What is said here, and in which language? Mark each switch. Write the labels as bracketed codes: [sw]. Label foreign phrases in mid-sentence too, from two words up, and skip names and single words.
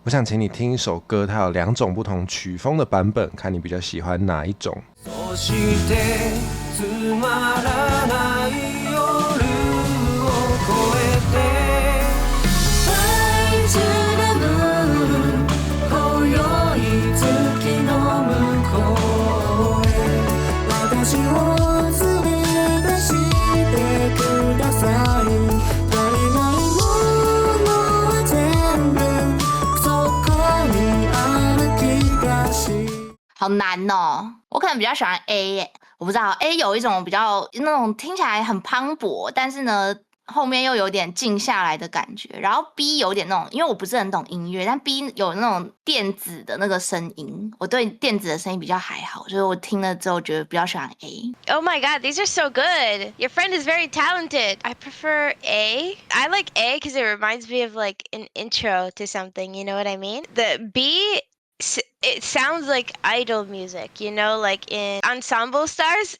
[zh] 我想请你听一首歌，它有2种不同曲风的版本，看你比较喜欢哪一种。 [ja] そしてつまらない夜を越えて大事な分今宵月の向こうへ私を連れ出してください足りないものは全部そこにある気がし [zh] 好难哦，我可能比较喜欢 A 耶，我不知道 A 有一种比较那种听起来很磅礴，但是呢后面又有点静下来的感觉，然后 B 有点那种，因为我不是很懂音乐，但 B 有那种电子的那个声音，我对电子的声音比较还好，所以我听了之后觉得比较喜欢 A。 [en] Oh my god, these are so good. Your friend is very talented. I prefer A. I like A because it reminds me of like an intro to something, you know what I mean? The B, it sounds like idol music, you know, like in Ensemble Stars.